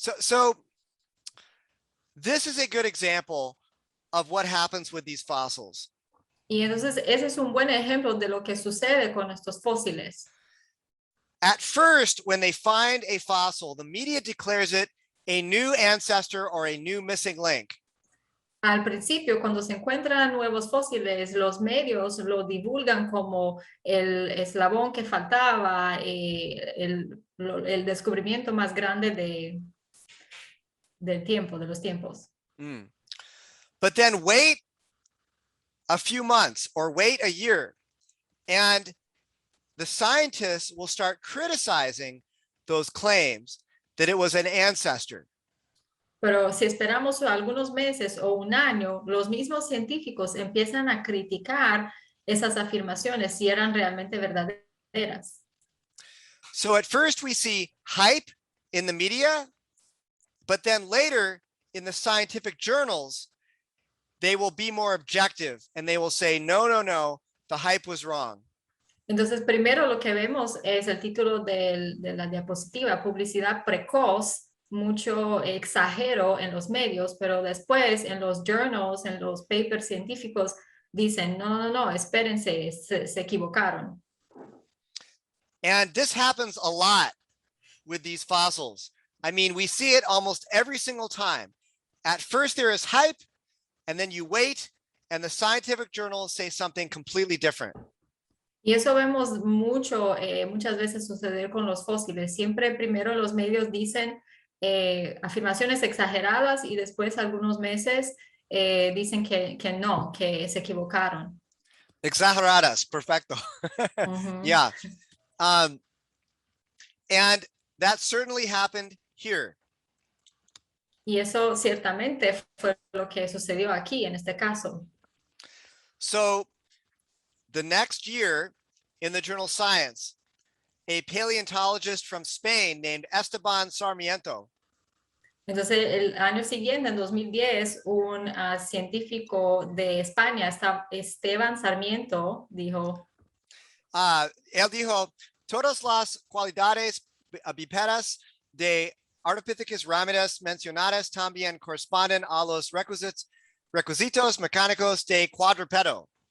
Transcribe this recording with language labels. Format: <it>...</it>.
<en>So this is a good example of what happens with these fossils.</en> <es>Y entonces ese es un buen ejemplo de lo que sucede con estos fósiles.</es> <en>At first, when they find a fossil, the media declares it a new ancestor or a new missing link.</en> <es>Al principio, cuando se encuentran nuevos fósiles, los medios lo divulgan como el eslabón que faltaba, el descubrimiento más grande de los tiempos.</es> <en>But then wait a few months or wait a year, and the scientists will start criticizing those claims that it was an ancestor.</en> <es>Pero si esperamos algunos meses o un año, los mismos científicos empiezan a criticar esas afirmaciones si eran realmente verdaderas.</es> <en>So at first we see hype in the media. But then later in the scientific journals, they will be more objective and they will say, no, no, no, the hype was wrong.</en> <es>Entonces, primero lo que vemos es el título de la diapositiva, publicidad precoz, mucho exagero en los medios, pero después en los journals, en los papers científicos, dicen, no, no, no, espérense, se equivocaron.</es> <en>And this happens a lot with these fossils. I mean, we see it almost every single time. At first there is hype, and then you wait, and the scientific journals say something completely different.</en> <es>Y eso vemos mucho, muchas veces suceder con los fósiles. Siempre primero los medios dicen afirmaciones exageradas y después algunos meses dicen que no, que se equivocaron. Exageradas, perfecto. Yeah.</es> <en>And that certainly happened here.</en> <es>Y eso ciertamente fue lo que sucedió aquí en este caso.</es> <en>So the next year in the journal Science, a paleontologist from Spain named Esteban Sarmiento</en> <es>Entonces, el año siguiente, en 2010, un científico de España, Esteban Sarmiento, dijo, él dijo, todas las cualidades bípedas de Ardipithecus ramidus mencionadas también corresponden a los requisitos mecánicos de cuadrúpedo.</es>